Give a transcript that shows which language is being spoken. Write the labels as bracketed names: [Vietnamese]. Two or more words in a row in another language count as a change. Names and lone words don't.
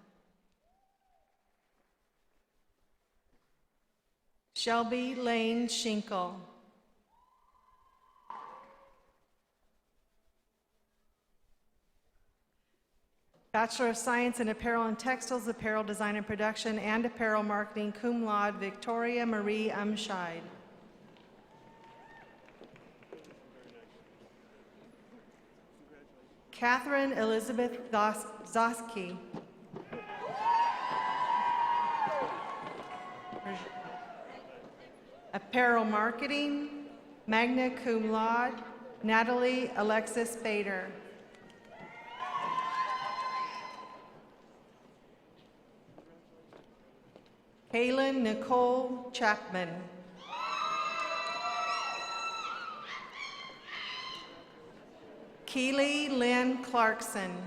[English] Shelby Lane Schinkel. Bachelor of Science in Apparel and Textiles, Apparel Design and Production, and Apparel Marketing, [Latin] cum laude, [English] Victoria Marie Umscheid. Catherine Elizabeth Zosky. Apparel Marketing, [Latin] magna cum laude, [English] Natalie Alexis Bader. Kaylin Nicole Chapman. Keely Lynn Clarkson.